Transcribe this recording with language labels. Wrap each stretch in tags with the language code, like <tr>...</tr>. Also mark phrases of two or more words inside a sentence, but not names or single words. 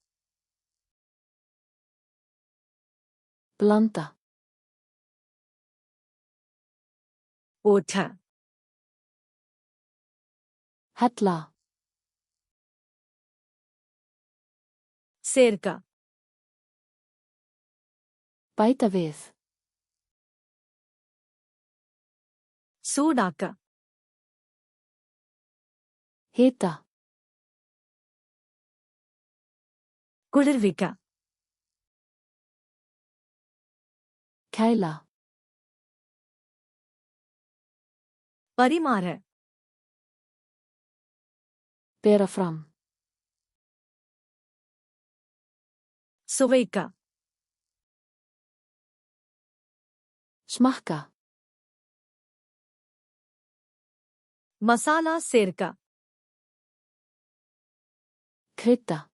<is>Blanda.</is> <ta>ஊற்ற.</ta> <is>Hella.</is> <ta>சேர்க்க.</ta> <is>Bæta við.</is> <ta>சூடாக்க.</ta> <is>Hita.</is> <ta>குளிர்விக்க.</ta> <is>Kæla.</is> <ta>பரிமாற.</ta> <is>Bera fram.</is> <ta>சுவைக்க.</ta> <is>Smakka.</is> <ta>மசாலா சேர்க்க.</ta> <is>Krydda.</is>